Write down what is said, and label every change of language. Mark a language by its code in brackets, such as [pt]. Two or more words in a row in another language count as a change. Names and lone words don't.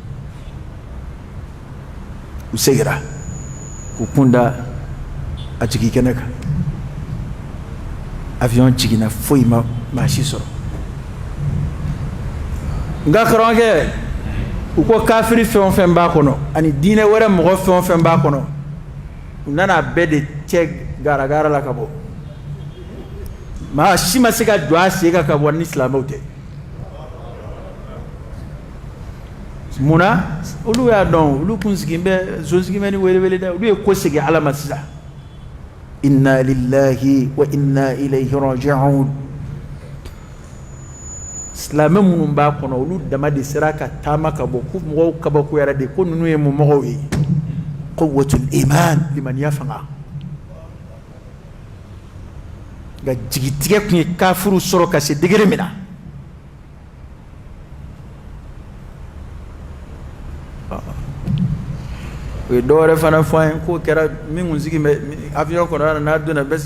[bm] u segira k'u kun da a jigin kɛnɛ kan avion jiginna foyi ma maa si sɔrɔ nka karamɔgɔkɛ u ko kafiri fɛn o fɛn b'a kɔnɔ ani diinɛ wɛrɛ mɔgɔ fɛn o fɛn b'a kɔnɔ u nana bɛɛ de cɛ garagara la ka bɔ maa si ma se ka jɔ a sen kan ka bɔ ni silamɛw tɛ munna olu y'a dɔn olu kun sigin bɛ so sigin bɛ ni welewele dɛ olu ye ko segin ala ma sisan [ar] إنا لله وإنا إليه راجعون [bm] silamɛ minnu b'a kɔnɔ olu dama de sera ka taama ka bɔ ko mɔgɔw kabakuyara de ko ninnu ye mun mɔgɔw ye [ar] قوة الإيمان [bm] limaniya fanga nka jigitigɛ tun ye kafiriw sɔrɔ ka se degere min na o ye dɔwɛrɛ fana fɔ an ye k'o kɛra min kun sigi bɛ avion kɔnɔ n'a donna bɛɛ sigi